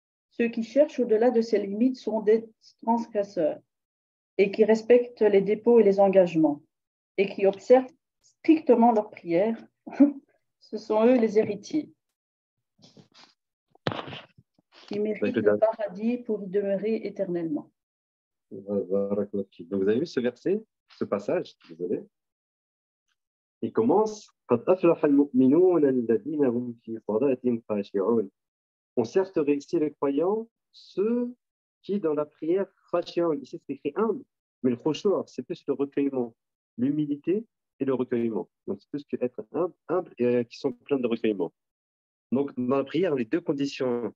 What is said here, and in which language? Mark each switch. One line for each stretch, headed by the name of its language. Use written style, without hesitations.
French: Ceux qui cherchent au-delà de ces limites sont des transgresseurs et qui respectent les dépôts et les engagements et qui observent strictement leurs prières. Ce sont eux les héritiers qui méritent le paradis pour y demeurer éternellement. Donc, vous avez vu ce verset, ce passage, désolé. Il commence
Arabic: قد أفلح المؤمنون الذين هم في صلاتهم خاشعون.
French: On certes réussi les croyants, ceux qui dans la prière khashi'un. Ici c'est écrit humble, mais le khushu', c'est plus le recueillement, l'humilité et le recueillement. Donc c'est plus qu'être humble et qui sont pleins de recueillement. Donc dans la prière, les deux conditions.